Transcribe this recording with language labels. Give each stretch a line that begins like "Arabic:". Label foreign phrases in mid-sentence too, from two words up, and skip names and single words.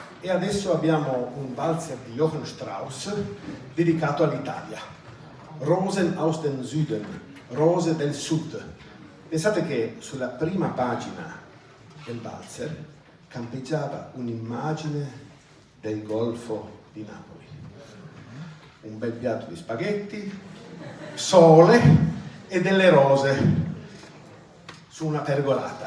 Italian: adesso abbiamo un valzer di Johann Strauss dedicato all'Italia. Rosen aus dem Süden, Rose del Sud. Pensate che sulla prima pagina del valzer campeggiava un'immagine del Golfo di Napoli. Un bel piatto di spaghetti, sole e delle rose su una pergolata.